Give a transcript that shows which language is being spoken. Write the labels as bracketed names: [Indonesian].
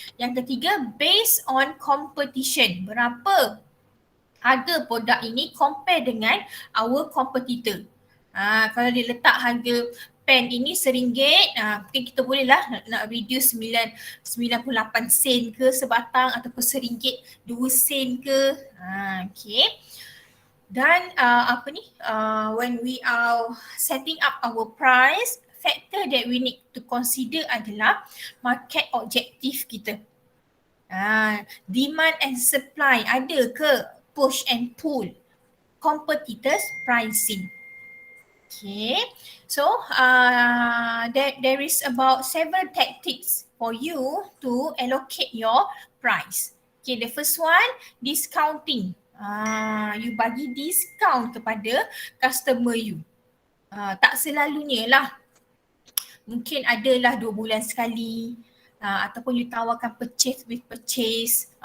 [Malay] Yang ketiga, [English] based on competition. [Malay] Berapa harga produk ini compare dengan [English] our competitor. [Malay] Kalau dia letak harga pen ini RM1, mungkin kita boleh lah nak reduce 98 sen ke sebatang, ataupun RM1 2 sen ke. Okay. [English] Dan when we are setting up our price, factor that we need to consider adalah market objective kita. Demand and supply, [Malay] ada ke [English] push and pull? competitors pricing. Okay, so there is about several tactics for you to allocate your price. Okay, the first one, discounting. [Malay] You bagi discount kepada customer you. Tak selalunya lah. Mungkin adalah 2 bulan sekali. Ataupun you tawarkan purchase with purchase.